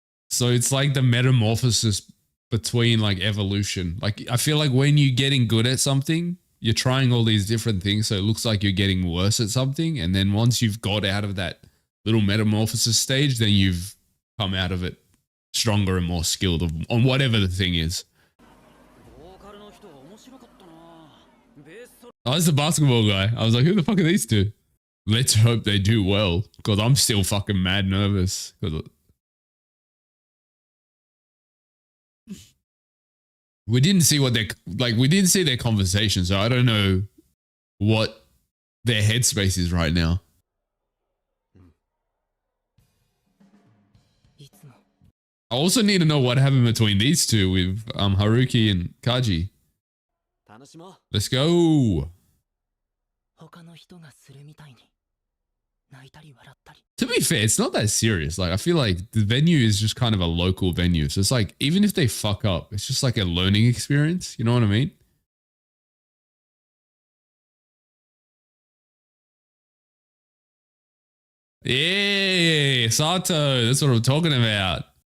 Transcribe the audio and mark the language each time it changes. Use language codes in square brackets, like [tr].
[en] So it's like the metamorphosis between like evolution. Like, I feel like when you're getting good at something, you're trying all these different things. So it looks like you're getting worse at something. And then once you've got out of that little metamorphosis stage, then you've come out of it stronger and more skilled on whatever the thing is. [ja] ボーカルの人面白かったなベースソロ [en] Oh, that's the basketball guy. I was like, who the fuck are these two? Let's hope they do well, because I'm still fucking mad nervous. We didn't see what we didn't see their conversation, so I don't know what their headspace is right now. [ja] いつも [en] I also need to know what happened between these two with Haruki and Kaji. [ja] 楽しもう [en] Let's go. [ja] 他の人がするみたいに泣いたり笑ったり [en] To be fair, it's not that serious. Like, I feel like the venue is just kind of a local venue. So it's like, even if they fuck up, it's just like a learning experience. You know what I mean? Yeah, Sato. That's what I'm talking about.